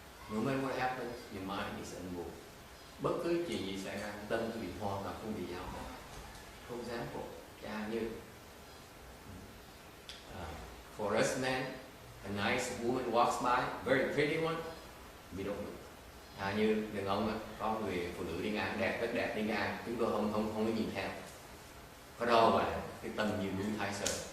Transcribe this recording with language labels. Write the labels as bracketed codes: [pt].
[en] No matter what happens, your mind is unmoved. [vi] Bất cứ chuyện gì xảy ra, tâm quý vị hoàn toàn không bị dao động. [en] For example, [vi] chẳng như [en] for us men, a nice woman walks by, very pretty one, we don't look. [vi] Như đàn ông có người phụ nữ đi ngang đẹp, rất đẹp đi ngang, chúng tôi không có nhìn theo. Có đâu vậy, cái tâm như núi Thái Sơn.